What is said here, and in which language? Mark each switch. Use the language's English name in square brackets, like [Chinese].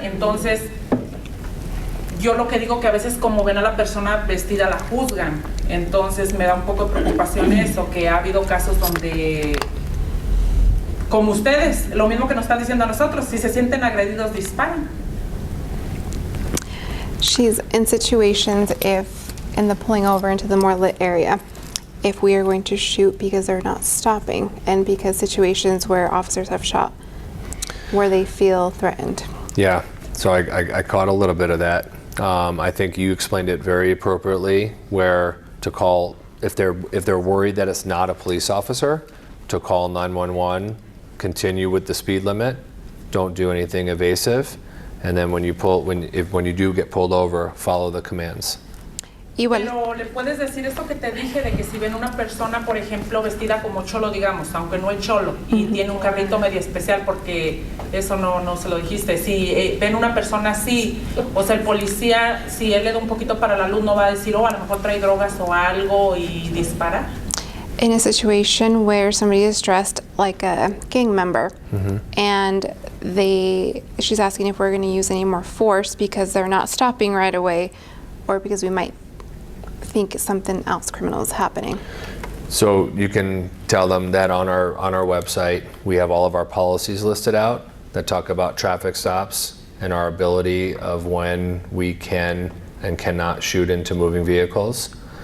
[Spanish] Entonces, yo lo que digo que a veces como ven a la persona vestida la juzgan. Entonces me da un poco de preocupación eso, que ha habido casos donde, como ustedes, lo mismo que nos están diciendo a nosotros, si se sienten agredidos, disparan. [English] She's in situations in the pulling over into the more lit area, if we are going to shoot because they're not stopping, and because situations where officers have shot, where they feel threatened. Yeah, so I caught a little bit of that. I think you explained it very appropriately, where to call, if they're worried that it's not a police officer, to call 911, continue with the speed limit, don't do anything evasive, and then when you do get pulled over, follow the commands. [Spanish] Igual. Pero le puedes decir esto que te dije de que si ven una persona, por ejemplo, vestida como cholo, digamos, aunque no es cholo, y tiene un carrito medio especial, porque eso no se lo dijiste, si ven una persona así, o sea, el policía, si él le da un poquito para la luz, no va a decir, oh, a lo mejor trae drogas o algo y dispara. [English] In a situation where somebody is dressed like a gang member, and she's asking if we're going to use any more force because they're not stopping right away, or because we might think something else criminal is happening. So you can tell them that on our website, we have all of our policies listed out that talk about traffic stops and our ability of when we can and cannot shoot into moving vehicles.